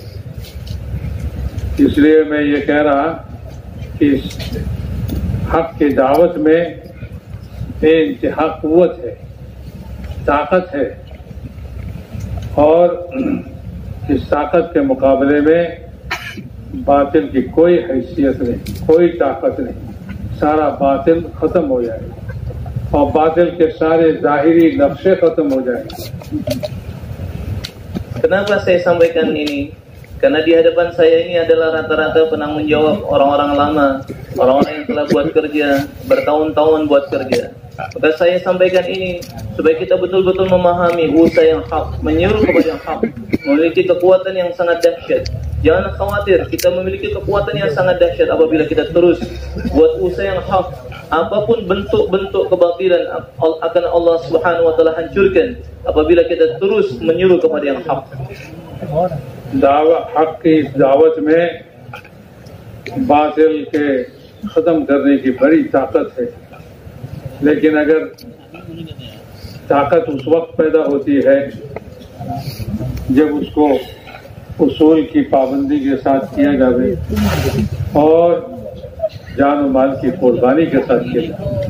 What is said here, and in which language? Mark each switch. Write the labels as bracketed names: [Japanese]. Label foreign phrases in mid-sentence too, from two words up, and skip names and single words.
[Hindi] इसलिए मैं ये कह रहा कि इस हक की दावत में इंतहा कुव्वत है, ताकत है, और इस ताकत के मुकाबले में बातिल की कोई हैसियत नहीं, कोई ताकत नहीं। सारा बातिल खत्म हो जाएगा और बातिल के सारे ज़ाहिरी नक्शे खत्म हो जाएंगे। [Indonesian] Kenapa saya sampaikan ini? Karena di hadapan saya ini adalah rata-rata penanggung jawab orang-orang lama, orang-orang yang telah buat kerja bertahun-tahun buat kerja. Maka saya sampaikan ini supaya kita betul-betul memahami usaha yang hak, menyeru kepada yang hak, memiliki kekuatan yang sangat dahsyat. Jangan khawatir, kita memiliki kekuatan yang sangat dahsyat apabila kita terus buat usaha yang hak. Apapun bentuk-bentuk kebatilan akan Allah [Arabic] سبحانه و تعالى [Indonesian] hancurkan apabila kita terus menyeru kepada yang hak. [Hindi] हक की इस दावत में बातिल के खत्म करने की बड़ी ताकत है, लेकिन अगर ताकत उस वक्त पैदा होती है जब उसको उसूल की पाबंदी के साथ किया जाए और जान और माल की कुर्बानी के साथ किया जाए।